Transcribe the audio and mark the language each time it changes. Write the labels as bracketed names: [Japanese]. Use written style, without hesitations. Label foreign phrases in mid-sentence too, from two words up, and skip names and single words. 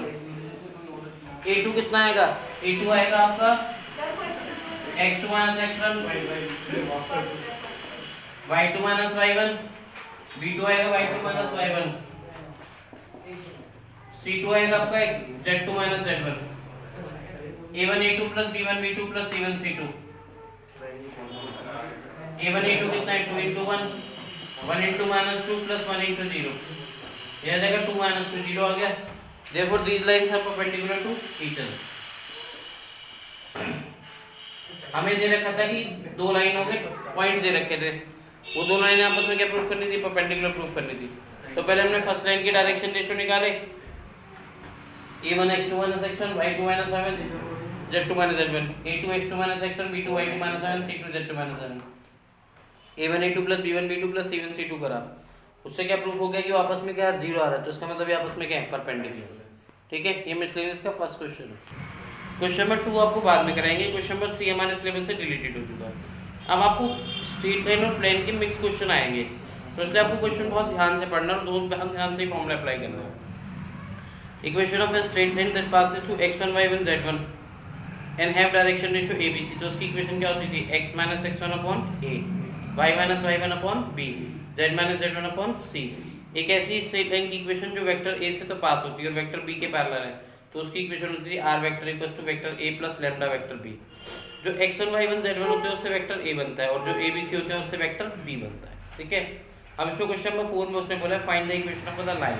[Hindi] a2 कितना आएगा, a2 आएगा आपका x2 - x1 y2 - y1, b2 आएगा y2 - y1, c2 आएगा आपका z2 - z1, a1 a2 + b1 b2 + c1 c2, a1 a2 कितना है 2 × 1 1 × -2 + 1 × 0, ये आ जाएगा 2 - 2 0 आ गया। [English] therefore these lines are perpendicular to each other। [Hindi] हमें दे रखा था कि 2 लाइनों के पॉइंट दे रखे थे, वो 2 लाइनें आपस में क्या प्रूफ करनी थी, [English] perpendicular proof [Hindi] करनी थी। तो पहले हमने [English] first line [Hindi] की [English] direction ratio [Hindi] निकाले, a1 x2 - x1 y2 - y1 z2 - z1, a2 x2 - x1 b2 y2 - y1 c2 z2 - z1, a1 a2 + b1 b2 + c1 c2 करा। उससे क्या प्रूफ हो गया कि वो आपस में क्या 0 आ रहा है, तो इसका मतलब ये आपस में क्या है, परपेंडिकुलर। ठीक है, ये मिसलेनियस का [English] first question [Hindi] है। [English] question number 2 [Hindi] आपको बाद में कराएंगे। [English] question number 3 [Hindi] हमारे [English] syllabus से deleted [Hindi] हो चुका है। अब आपको [English] straight line [Hindi] और प्लेन के [English] mix question [Hindi] आएंगे, तो इसलिए आपको क्वेश्चन बहुत ध्यान से पढ़ना और बहुत ध्यान से [English] formula apply [Hindi] करना है। [English] equation of a straight line that passes through x1 y1 z1 and have direction ratio abc. [Hindi] तो उसकी इक्वेशन क्या होती थी, x - x1 अपॉन a, y - y1 अपॉन b, z - z1 अपॉन c। एक ऐसी [English] straight line [Hindi] की इक्वेशन जो वेक्टर a से तो पास होती है और वेक्टर b के पैरेलल है, तो उसकी इक्वेशन होती है [English] r vector equals to vector a plus lambda vector b. [Hindi] जो x1 y1 z1 होते हैं उससे वेक्टर a बनता है और जो abc होते हैं उससे वेक्टर b बनता है। ठीक है, अब इसमें [English] question number 4 [Hindi] में उसने बोला [English] find the equation of the line.